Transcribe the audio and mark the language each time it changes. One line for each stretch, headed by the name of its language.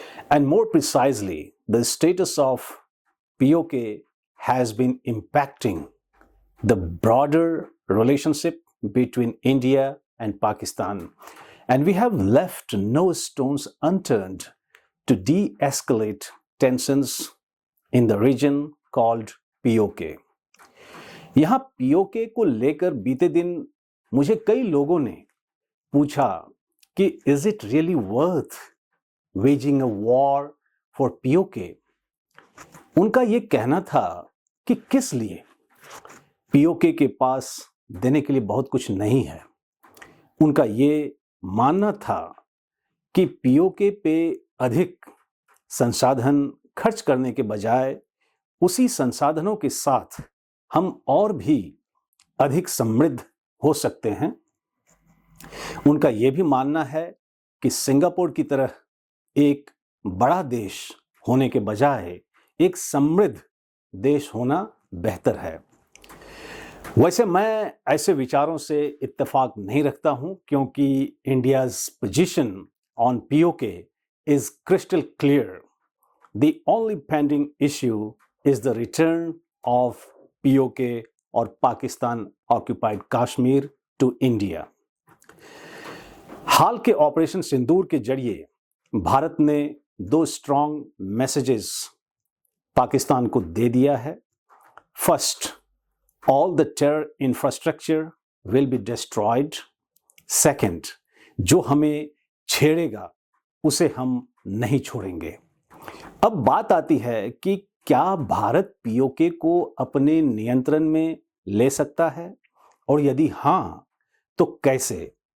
English: And more precisely, the status of POK has been impacting the broader relationship between India and Pakistan. And we have left no stones unturned to de-escalate tensions in the region called POK.
Hindi: यहाँ POK को लेकर बीते दिन मुझे कई लोगों ने पूछा कि
English: is it really worth waging a war for POK?
Hindi: उनका ये कहना था कि किस लिए? POK के पास देने के लिए बहुत कुछ नहीं है. उनका ये मानना था कि POK पे अधिक संसाधन खर्च करने के बजाय उसी संसाधनों के साथ हम और भी अधिक समृद्ध हो सकते हैं. उनका यह भी मानना है कि सिंगापुर की तरह एक बड़ा देश होने के बजाय एक समृद्ध देश होना बेहतर है. वैसे मैं ऐसे विचारों से इत्तेफाक नहीं रखता हूं क्योंकि
English: India's position on POK is crystal clear. The only pending issue is the return of POK or Pakistan occupied Kashmir to India.
Hindi: हाल के ऑपरेशन सिंदूर के जरिए भारत ने 2
English: strong messages
Hindi: पाकिस्तान को दे दिया है.
English: First, all the terror infrastructure will be destroyed.
Hindi: Second, जो हमें छेड़ेगा उसे हम नहीं छोड़ेंगे. अब बात आती है कि क्या भारत POK को अपने नियंत्रण में ले सकता है और यदि हां तो कैसे?